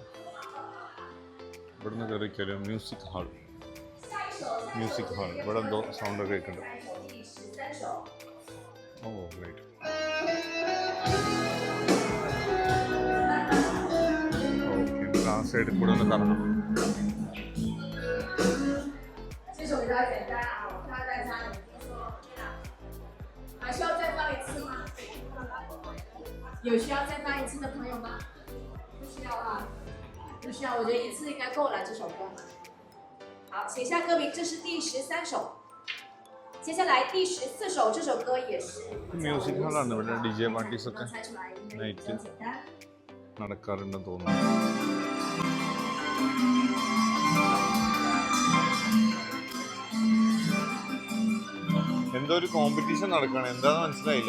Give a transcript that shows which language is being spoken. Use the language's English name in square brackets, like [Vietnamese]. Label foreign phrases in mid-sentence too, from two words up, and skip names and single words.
[Malayalam] ഇവിടുന്ന് കയറിക്കൊരു മ്യൂസിക് ഹാൾ ഇവിടെ എന്തോ സൗണ്ടൊക്കെ കേൾക്കുന്നുണ്ട്. [English] all right. okay, [Malayalam] ആ സൈഡിൽ കൂടെ ഒന്ന് കറങ്ങണം. [Chinese] 有需要再发一次的朋友吗？不需要啊，不需要，我觉得一次应该够了这首歌。好，写下歌名，这是第13首。接下来第14首，这首歌也是。 [Malayalam] മ്യൂസിക് ഹാളാണ് ഇവിടെ. [English] DJ parties [Malayalam] ഒക്കെ [Chinese] 猜出来应该比 [Malayalam] നൈറ്റ് [Chinese] 较简单。 [Malayalam] നടക്കാറുണ്ടെന്ന് തോന്നുന്നു. എന്തോ ഒരു കോമ്പറ്റീഷൻ നടക്കുകയാണ്, എന്താണെന്ന് മനസ്സിലായില്ല.